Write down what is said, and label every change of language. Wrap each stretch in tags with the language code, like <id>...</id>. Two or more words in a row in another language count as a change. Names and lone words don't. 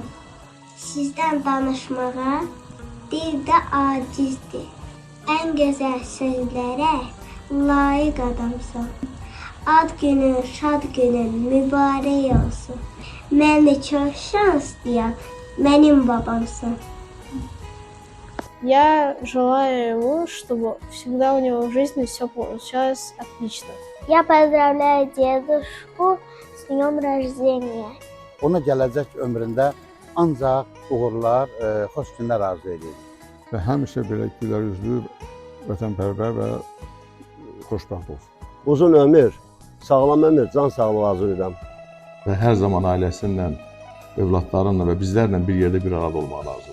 <az>Sizdən danışmağa dildə acizdir. Ən gözəl sözlərə layiq adamsan. Ad günün, şad günün mübarək olsun. Mən çox şanslıyam, mənim babamsan.</az> <ru>Я желаю ему, чтобы всегда у него в жизни все получалось отлично. Я поздравляю дедушку с днем рождения.</ru> <az>Ona gələcək ömründə ancaq uğurlar, xoş günlər arzu edirik. Və həmişə belə gülər üzlü, vətənpərvər və xoşbəxt olsun. Uzun ömür, sağlam ömür, can sağlığı arzulayıram. Və hər zaman ailəsindən, övladlarınla və bizlərlə bir yerdə bir arada olmağı arzulayıram.</az>